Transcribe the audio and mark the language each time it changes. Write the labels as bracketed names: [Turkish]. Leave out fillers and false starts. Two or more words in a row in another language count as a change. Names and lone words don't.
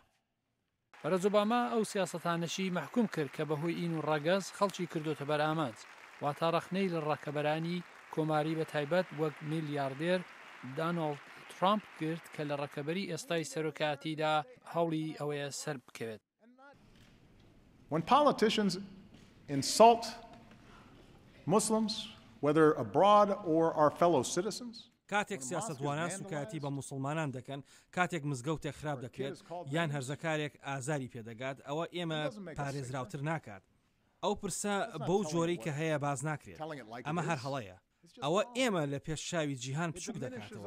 [Central Kurdish] بەرەز ئۆباما ئەو سیاسەتانەشی محکوم کرد کە بەهۆی ئین و ڕەگەز خەڵکی کردوتە بەرامەند. واتە ڕەخنەی لە ڕاکەبەرانی کۆماری بە تایبەت وەک میلیاردێر دانۆڵد ترامپ کرد کە لە ڕەکەبەری ئێستای سەرۆکاتیدا هەوڵی ئەوەیە سەر بکەوێت. [English] When politicians insult Muslims, whether abroad or our fellow citizens, [Central Kurdish] کاتێک سیاسەتوانان سوکایەتی بە موسڵمانان دەکەن، کاتێک مزگەوتێک خراپ دەکرێت یان هەرزەکارێک ئازاری پێدەگات، ئەوە ئێمە پارێزراوتر ناکات. ئەو پرسە بەو جۆرەی کە هەیە باز ناکرێت. ئەمە هەر هەڵەیە. ئەوە ئێمە لە پێشچاوی جیهان بچووک دەکاتەوە.